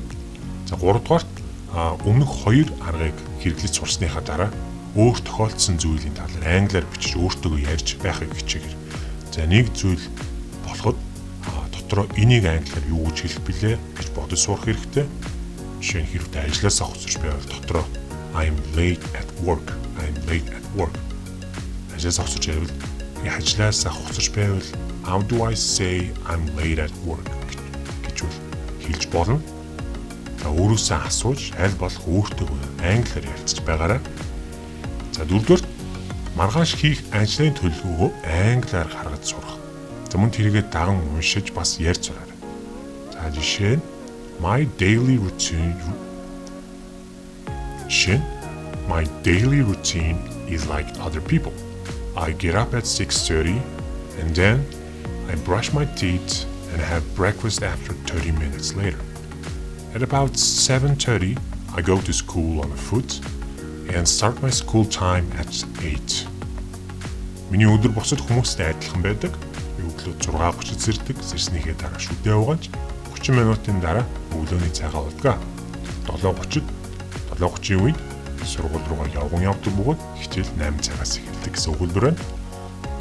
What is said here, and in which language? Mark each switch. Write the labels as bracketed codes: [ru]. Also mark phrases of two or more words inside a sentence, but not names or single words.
[mn] За 3 дугаарт өмнөх 2 аргыг хэрэглэж сурсныхаа дараа өөр тохиолдсон зүйлийн талаар англиар бичиж өөртөө ярьж байхыг хичээгэр. За нэг зүйл болоход дотроо энийг англиар юу гэж хэлэх билээ гэж бодож сурах хэрэгтэй. Жишээ нь хэрвээ ажлаасаа хоцорч байвал дотроо [en] I'm late at work. [mn] Ажлаасаа хоцорч байвал [en] how do I say I'm late at work [mn] гэж хэлж болно. За өөрөөсөө асууж аль болох өөртөө англиар ярилцж байгаарай. За 4-р маргааш хийх ажлын төлөвлөгөөгөө англиар гаргаж сурах. За мөн тэрийгэ даган уншиж бас ярьж сураарай. За жишээ нь [en] My daily routine is like other people. I get up at 6:30 and then I brush my teeth and have breakfast after 30 minutes later. At about 7:30, I go to school on foot and start my school time at 8. [mn] Миний өдөр бусад хүмүүстэй адилхан байдаг. Өглөө 6:30-д сэрдэг. Сэрснийхээ дараа шүдээ угааж 30 минутын дараа өглөөний цайгаа уудаг. 7:30-ийн үед сургууль руугаа явдаг бөгөөд хичээл 8 цагаас эхэлдэг гэсэн өгүүлбэр байна.